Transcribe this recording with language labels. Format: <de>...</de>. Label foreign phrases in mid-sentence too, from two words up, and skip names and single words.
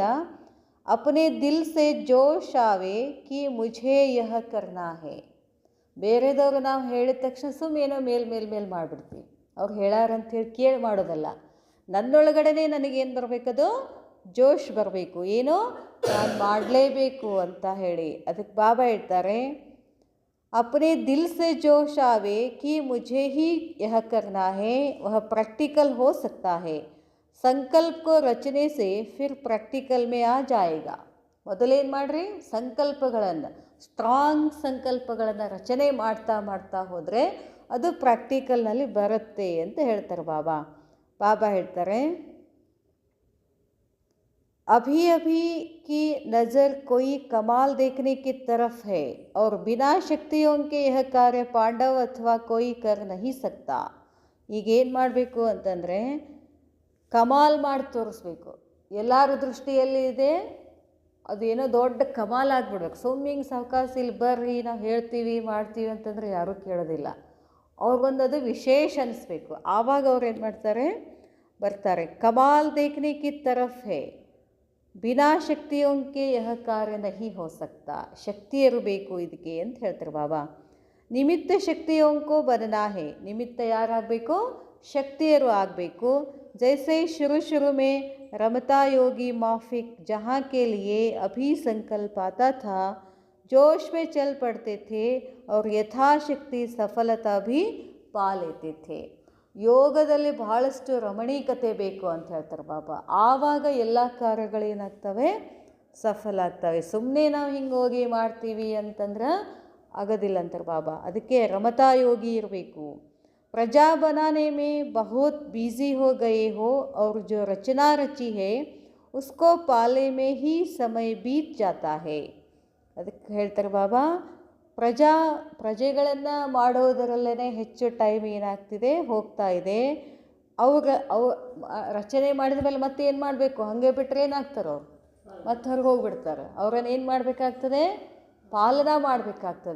<hi>अपने दिल से जोश आवे कि मुझे यह करना है.</hi> <kn>ಬೇರೆದವ್ರು ನಾವು ಹೇಳಿದ ತಕ್ಷಣ ಏನೋ ಮೇಲ್ ಮಾಡಿಬಿಡ್ತೀವಿ. ಅವ್ರು ಹೇಳಾರಂಥೇಳಿ ಕೇಳಿ ಮಾಡೋದಲ್ಲ. ನನ್ನೊಳಗಡೆ ನನಗೇನು ಬರಬೇಕದು, ಜೋಶ್ ಬರಬೇಕು, ಏನೋ ನಾನು ಮಾಡಲೇಬೇಕು ಅಂತ ಹೇಳಿ. ಅದಕ್ಕೆ ಬಾಬಾ ಹೇಳ್ತಾರೆ,</kn> <hi>अपने दिल से जोश आवे कि मुझे ही यह करना है, वह प्रैक्टिकल हो सकता है. संकल्प को रचने से फिर प्रैक्टिकल में आ जाएगा.</hi> <kn>ಮೊದಲೇನು ಮಾಡಿರಿ, ಸಂಕಲ್ಪಗಳನ್ನು, ಸ್ಟ್ರಾಂಗ್ ಸಂಕಲ್ಪಗಳನ್ನು ರಚನೆ ಮಾಡ್ತಾ ಹೋದರೆ ಅದು ಪ್ರಾಕ್ಟಿಕಲ್ನಲ್ಲಿ ಬರುತ್ತೆ ಅಂತ ಹೇಳ್ತಾರೆ ಬಾಬಾ. ಬಾಬಾ ಹೇಳ್ತಾರೆ,</kn> <hi>अभी अभी की नज़र कोई कमाल देखने की तरफ है और बिना शक्तियों के यह कार्य पांडव अथवा कोई कर नहीं सकता.</hi> <kn>ಈಗೇನು ಮಾಡಬೇಕು ಅಂತಂದರೆ, ಕಮಾಲ್ ಮಾಡಿ ತೋರಿಸ್ಬೇಕು. ಎಲ್ಲರ ದೃಷ್ಟಿಯಲ್ಲಿ ಇದೆ, ಅದು ಏನೋ ದೊಡ್ಡ ಕಮಾಲ್ ಆಗಿಬಿಡ್ಬೇಕು. ಸುಮ್ಮಿಂಗ್ ಸಾವಕಾಶ ಇಲ್ಲಿ ಬರ್ರಿ ನಾವು ಹೇಳ್ತೀವಿ ಮಾಡ್ತೀವಿ ಅಂತಂದರೆ ಯಾರೂ ಕೇಳೋದಿಲ್ಲ. ಅವ್ರಿಗೊಂದು ಅದು ವಿಶೇಷ ಅನಿಸ್ಬೇಕು. ಆವಾಗ ಅವ್ರು ಏನು ಮಾಡ್ತಾರೆ, ಬರ್ತಾರೆ.</kn> <hi>कमाल देखने की तरफ है, बिना शक्तियों के यह कार्य नहीं हो सकता.</hi> <kn>ಶಕ್ತಿ ಇರಬೇಕು ಇದಕ್ಕೆ ಅಂತ ಹೇಳ್ತಾರೆ ಬಾಬಾ.</kn> <hi>निमित्त शक्तियों को बनना है.</hi> <kn>ನಿಮಿತ್ತ ಯಾರಾಗಬೇಕು, ಶಕ್ತಿಯರು ಆಗಬೇಕು.</kn> <hi>जैसे शुरू में रमता योगी माफिक ಜहाँ के लिए अभी संकल्प आता था, जोश में चल पड़ते थे और यथाशक्ति सफलता भी पा लेते थे.</hi> <kn>ಯೋಗದಲ್ಲಿ ಬಹಳಷ್ಟು ರಮಣೀಕತೆ ಬೇಕು ಅಂತ ಹೇಳ್ತಾರೆ ಬಾಬಾ. ಆವಾಗ ಎಲ್ಲ ಕಾರ್ಯಗಳೇನಾಗ್ತವೆ, ಸಫಲ ಆಗ್ತವೆ. ಸುಮ್ಮನೆ ನಾವು ಹಿಂಗೆ ಹೋಗಿ ಮಾಡ್ತೀವಿ ಅಂತಂದ್ರೆ ಆಗೋದಿಲ್ಲ ಅಂತಾರೆ ಬಾಬಾ. ಅದಕ್ಕೆ ರಮತಾ ಯೋಗಿ ಇರಬೇಕು.</kn> <hi>प्रजा बनाने में बहुत बिज़ी हो गए हो और जो रचना रची है उसको पाले में ही समय बीत जाता है.</hi> <kn>ಅದಕ್ಕೆ ಹೇಳ್ತಾರೆ ಬಾಬಾ, ಪ್ರಜೆಗಳನ್ನು ಮಾಡೋದರಲ್ಲೇ ಹೆಚ್ಚು ಟೈಮ್ ಏನಾಗ್ತಿದೆ, ಹೋಗ್ತಾ ಇದೆ. ಅವು ರಚನೆ ಮಾಡಿದ ಮೇಲೆ ಮತ್ತೆ ಏನು ಮಾಡಬೇಕು, ಹಾಗೆ ಬಿಟ್ಟರೆ ಏನಾಗ್ತಾರೆ, ಅವ್ರು ಮತ್ತೆ ಹೊರಗೆ ಹೋಗಿಬಿಡ್ತಾರೆ. ಅವ್ರನ್ನ ಏನು ಮಾಡಬೇಕಾಗ್ತದೆ, ಪಾಲನಾ ಮಾಡಬೇಕಾಗ್ತದೆ.</kn>